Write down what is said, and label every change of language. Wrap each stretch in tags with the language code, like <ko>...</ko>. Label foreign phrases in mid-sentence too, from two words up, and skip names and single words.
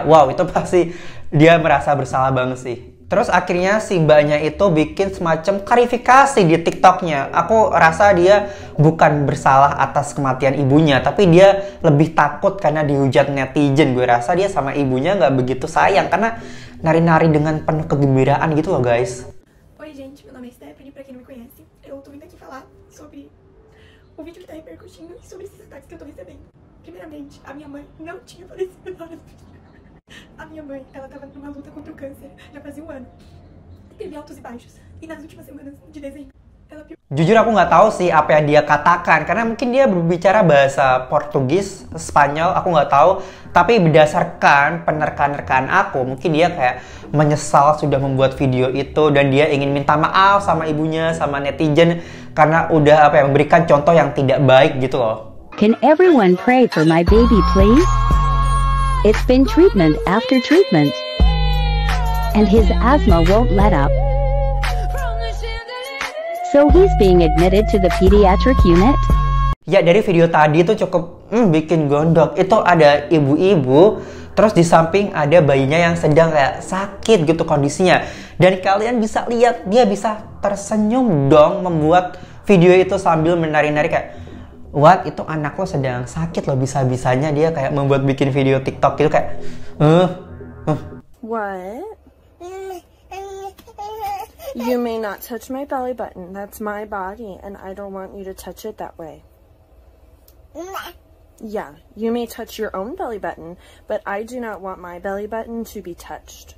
<id>Wow, itu pasti dia merasa bersalah banget sih. Terus akhirnya si mbaknya itu bikin semacam klarifikasi di TikToknya. Aku rasa dia bukan bersalah atas kematian ibunya, tapi dia lebih takut karena dihujat netizen. Gue rasa dia sama ibunya nggak begitu sayang karena nari-nari dengan penuh kegembiraan gitu loh guys.</id> <pt>Oi gente, meu nome é Stephanie, pra quem não me conhece. Eu tô vindo aqui falar sobre o vídeo que tá repercutindo e sobre esses ataques que eu tô recebendo. Primeiramente, a minha mãe não tinha falecido na hora do vídeo. A minha mãe, ela tava numa luta contra o câncer já fazia um ano. Teve altos e baixos. E nas últimas semanas de dezembro, ela piorou.</pt> <id>Jujur aku nggak tahu sih apa yang dia katakan, karena mungkin dia berbicara bahasa Portugis, Spanyol, aku nggak tahu. Tapi berdasarkan penerka-nerkaan aku, mungkin dia kayak menyesal sudah membuat video itu dan dia ingin minta maaf sama ibunya, sama netizen karena udah memberikan contoh yang tidak baik gitu loh.</id> <en>Can everyone pray for my baby please? It's been treatment after treatment, and his asthma won't let up. So he's being admitted to the pediatric unit.</en> <id>Ya, dari video tadi itu cukup bikin gondok. Itu ada ibu-ibu, terus di samping ada bayinya yang sedang kayak sakit gitu kondisinya. Dan kalian bisa lihat dia bisa tersenyum dong membuat video itu sambil menari-nari kayak, what, itu anak lo sedang sakit loh, bisa-bisanya dia kayak membuat bikin video TikTok gitu kayak</id> <en>What? You may not touch my belly button. That's my body, and I don't want you to touch it that way. Yeah, you may touch your own belly button, but I do not want my belly button to be touched.</en>